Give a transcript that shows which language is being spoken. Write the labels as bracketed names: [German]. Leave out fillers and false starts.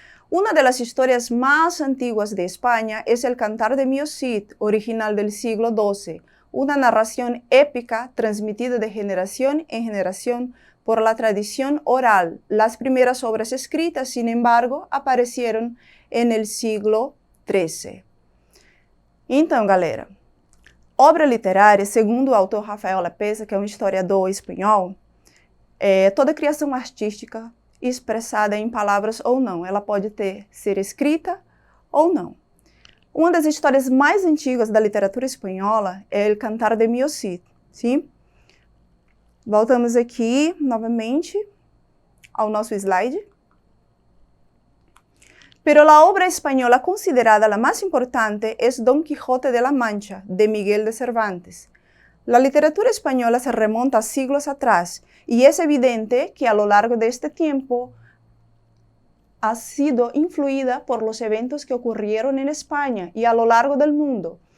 [Spanish] Una de las historias más antiguas de España es el Cantar de Mio Cid, original del siglo XII, una narración épica transmitida de generación en generación por la tradición oral. Las primeras obras escritas, sin embargo, aparecieron en el siglo XIII. [Portuguese] Então, galera, obra literária, segundo o autor Rafael Lapesa, que é um historiador espanhol, toda criação artística expressada em palavras ou não. Ela pode ser escrita ou não. Uma das histórias mais antigas da literatura espanhola é o Cantar de Mio Cid, sim? Voltamos aqui novamente ao nosso slide. [Spanish] Pero la obra española considerada la más importante es Don Quijote de la Mancha, de Miguel de Cervantes. La literatura española se remonta a siglos atrás y es evidente que a lo largo de este tiempo ha sido influida por los eventos que ocurrieron en España y a lo largo del mundo.